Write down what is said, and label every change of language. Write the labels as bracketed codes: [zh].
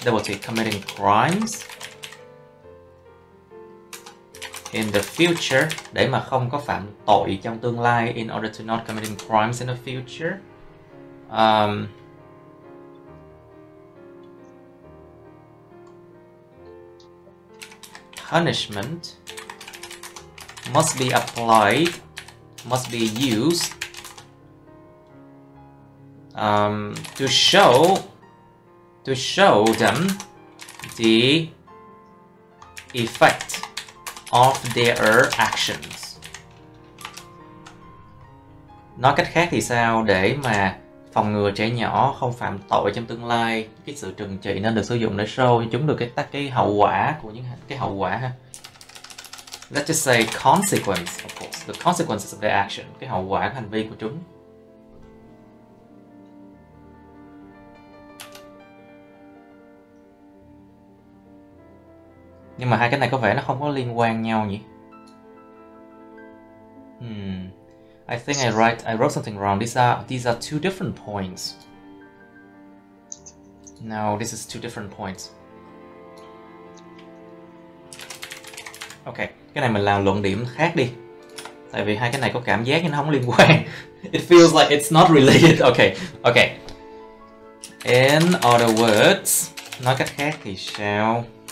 [vi] Double T, [en] committing crimes in the future, [vi] để mà không có phạm tội trong tương lai. [en] In order to not committing crimes in the future. Punishment must be applied, must be used to show them the effect of their actions. [vi] Nói cách khác thì sao? Để mà phòng ngừa trẻ nhỏ không phạm tội trong tương lai, cái sự trừng trị nên được sử dụng để show cho chúng được cái hậu quả của những cái hậu quả ha. [en] Let's just say consequence, of course, the consequences of their action, [vi] cái hậu quả của hành vi của chúng. Nhưng mà hai cái này có vẻ nó không có liên quan nhau nhỉ? [en] I think I wrote something wrong. These are two different points. No, this is two different points. [vi] Okay, cái này mình làm luận điểm khác đi. Tại vì hai cái này có cảm giác như nó không liên quan. [en] It feels like it's not related. Okay. In other words, [vi] nói cách khác thì sao?